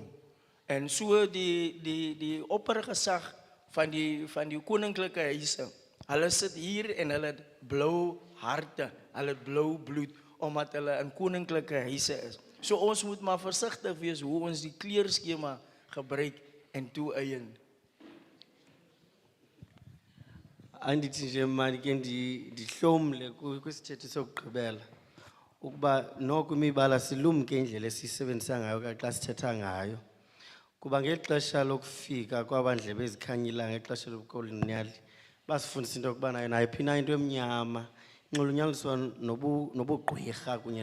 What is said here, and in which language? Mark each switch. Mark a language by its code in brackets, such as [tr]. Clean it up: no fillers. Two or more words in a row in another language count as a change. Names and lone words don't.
[af] En so die oppergesag van die koninklike huise, hulle sit hier en hulle het blou harte. hulle het blou bloed omdat hulle in koninklike huise is. So ons moet maar versigtig wees hoe ons die kleurskema gebruik en toeëien. [xh] Andithi nje mani ke ndihlomle kwisithethe sokugqibela ukuba noko imibala silumke indlela esiyisebenzisa ngayo xa sithetha ngayo kuba ngexesha lokufika kwabandlebe ezikhanyilanga ngexesha lobukoloniali basifundisa into yokuba nayo nayiphi na into emnyama inxulunyaliswa nobugqwirha kunye